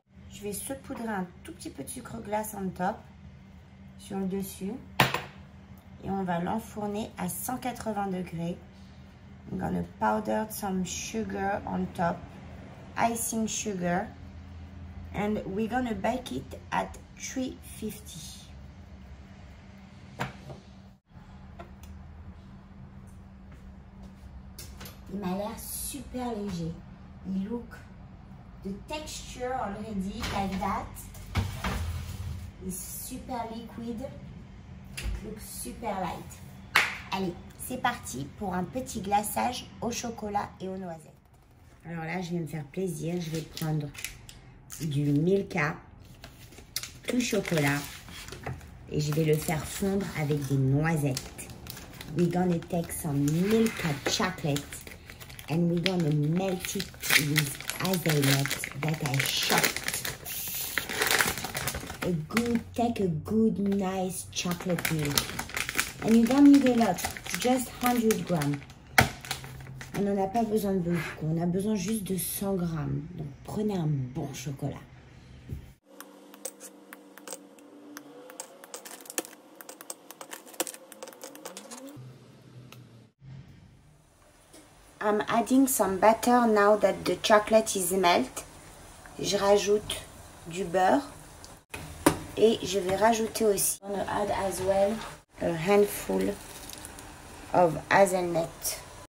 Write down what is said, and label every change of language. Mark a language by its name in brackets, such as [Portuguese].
[French] Je vais saupoudrer un tout petit peu de sucre glace en top, sur le dessus. Et on va l'enfourner à 180 degrés. [English] I'm gonna powder some sugar on top, icing sugar, and we're gonna bake it at 350. [French] Il m'a l'air super léger. Il [English] look the texture already like that. It's super liquid. It looks super light. [French] Allez, c'est parti pour un petit glaçage au chocolat et aux noisettes. Alors là, je vais me faire plaisir. Je vais prendre du Milka tout chocolat et je vais le faire fondre avec des noisettes. [English] We're gonna take some Milka chocolate and we're gonna melt it with hazelnut that I chopped. Take a good, nice chocolate milk. And you don't need a lot, just 100 grams. [French] On n'en a pas besoin de beaucoup, on a besoin juste de 100 grammes. Donc prenez un bon chocolat. [English] I'm adding some butter now that the chocolate is melt. [French] Je rajoute du beurre et je vais rajouter aussi. [English] I'm gonna add as well a handful of hazelnut.